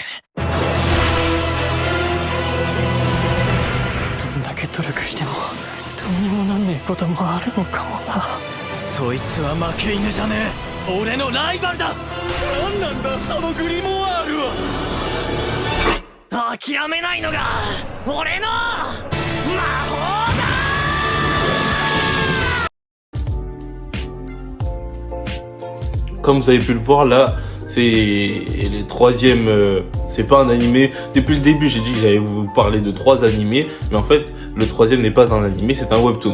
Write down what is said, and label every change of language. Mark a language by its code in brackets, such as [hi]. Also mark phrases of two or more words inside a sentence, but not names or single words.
[ja] どんだけ努力してもどうにもなんねえこともあるのかもな。そいつは負け犬じゃねえ、俺のライバルだ。何なんだそのグリモワールは。諦めないのが俺の魔法だ。 [fr] Comme vous avez pu le voir là, c'est le troisième, c'est pas un animé. Depuis le début j'ai dit que j'allais vous parler de 3 animés, mais en fait le troisième n'est pas un animé, c'est un webtoon.